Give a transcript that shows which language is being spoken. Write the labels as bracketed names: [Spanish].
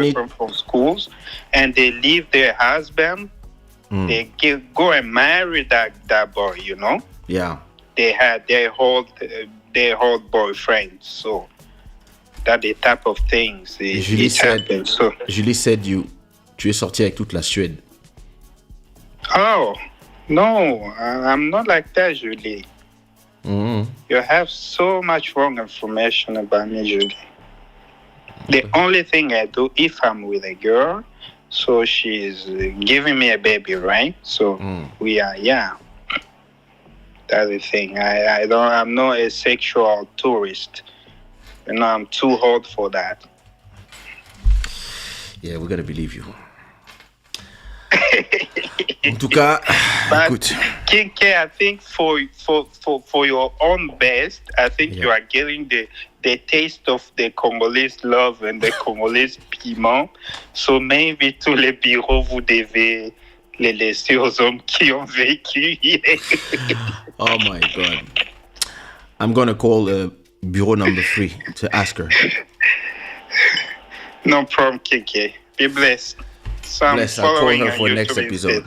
[English] boyfriend from schools, and they leave their husband. They go and marry that boy. Yeah. They had their whole boyfriend. So that the type of things it happens. So Julie said [French] tu es sorti avec toute la Suède. [English] Oh no, I'm not like that, Julie. You have so much wrong information about me, Julie. The only thing I do, if I'm with a girl, so she's giving me a baby, right? So we are, That's the thing. I'm not a sexual tourist. I'm too old for that. Yeah, we gotta believe you. [French] En tout cas, écoute. [English] King K, I think for your own best, I think you are getting the taste of the Congolese love and the Congolese piment. So maybe [French] tous les bureaux, vous devez les laisser aux hommes qui ont vécu. [English] Oh my God. I'm gonna call bureau number 3 to ask her. No problem, King K. Be blessed. So Bless, I'll call her for next episode.